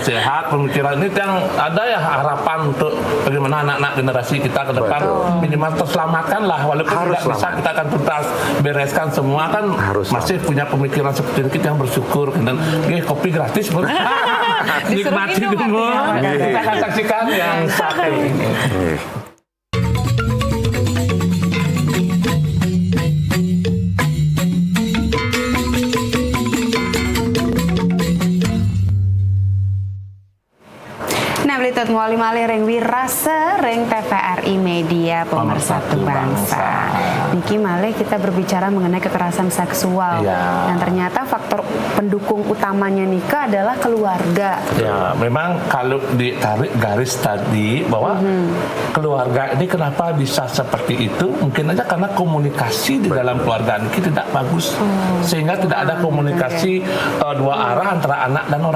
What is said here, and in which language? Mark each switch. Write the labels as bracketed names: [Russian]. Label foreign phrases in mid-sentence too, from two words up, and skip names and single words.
[Indonesian] sehat, pemikiran ini yang ada ya harapan untuk bagaimana anak-anak generasi kita ke depan minimal terselamatkan lah. Walaupun tidak bisa kita akan tuntas bereskan semua kan masih punya pemikiran seperti ini, kita yang bersyukur. Dan kopi gratis. Nikmati dulu. Kita akan saksikan yang satu ini. [Balinese] Blitot muali malih ring wirase ring TVRI Media Pemersatu Bangsa. Niki malih [Indonesian] kita berbicara mengenai kekerasan seksual yang ternyata faktor pendukung utamanya nikah adalah keluarga. Ya, memang kalau ditarik garis tadi bahwa keluarga ini kenapa bisa seperti itu? Mungkin aja karena komunikasi di dalam keluarga ini tidak bagus, sehingga tidak ada komunikasi dua arah antara anak dan orang tua.